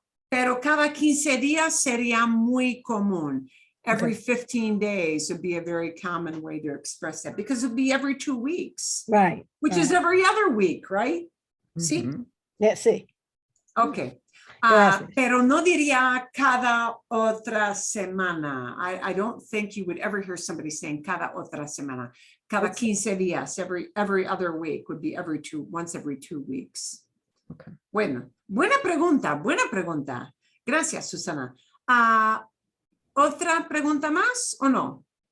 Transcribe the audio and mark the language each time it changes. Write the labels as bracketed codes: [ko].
[es] Pero cada 15 días sería muy común. [en] Every 15 days would be a very common way to express that because it would be every 2 weeks, Right. which is every other week, right? [es] Sí. [en] Yeah, sí. Okay. [es] Gracias. Pero no diría cada otra semana. [en] I don't think you would ever hear somebody saying [es] cada otra semana. Cada 15 días, [en] every other week would be once every 2 weeks. Okay. [es] Bueno, buena pregunta. Gracias, Susana. ¿Otra pregunta más o no?